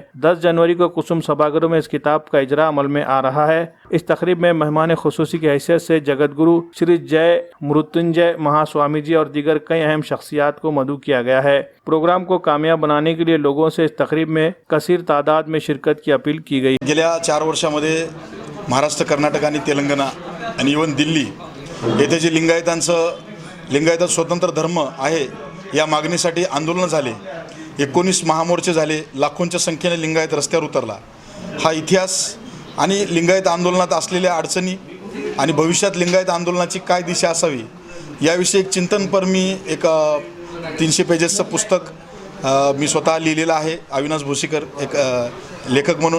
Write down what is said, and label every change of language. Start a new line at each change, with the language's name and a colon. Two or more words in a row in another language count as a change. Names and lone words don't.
Urdu: 10 جنوری کو کسم سبھاگرہ میں اس کتاب کا اجرا عمل میں آ رہا ہے۔ اس تقریب میں مہمان خصوصی کی حیثیت سے جگت گرو شری جے مرتنجے مہا سوامی جی اور دیگر کئی اہم شخصیات کو مدعو کیا گیا ہے۔ پروگرام کو کامیاب بنانے کے لیے لوگوں سے اس تقریب میں کثیر تعداد میں شرکت کی اپیل کی گئی۔
Marathi: गेल्या 4 वर्षामध्ये महाराष्ट्र, कर्नाटक आणि तेलंगणा आणि इव्हन दिल्ली येथे जे लिंगायत स्वतंत्र धर्म आहे या मागणीसाठी आंदोलन झाले, 19 महामोर्चे झाले, लाखोंच्या संख्येने लिंगायत रस्त्यावर उतरला। हा इतिहास आणि लिंगायत आंदोलनात असलेल्या अडचणी आणि भविष्यात लिंगायत आंदोलनाची काय दिशा असावी याविषयी एक चिंतनपर मी एक 300 पेजेसचं पुस्तक मी स्वतः लिहिलेलं आहे, अविनाश भोसीकर एक लेखक म्हणून।